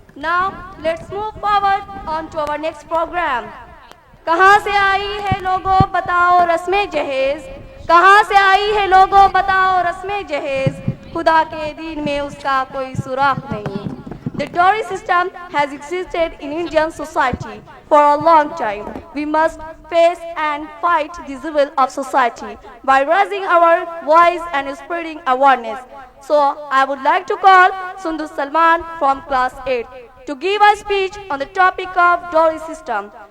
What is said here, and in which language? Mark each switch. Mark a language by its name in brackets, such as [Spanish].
[English] Now, let's move forward on to our next program. [Urdu] کہاں سے آئی ہے لوگوں بتاؤ رسم جہیز، کہاں سے آئی ہے لوگوں بتاؤ رسم جہیز، خدا کے دین میں اس کا کوئی سراغ نہیں. [English] The dowry system has existed in Indian society for a long time. We must face and fight this evil of society by raising our voice and spreading awareness. So, I would like to call Sundus Salman from class 8 to give a speech on the topic of dowry system.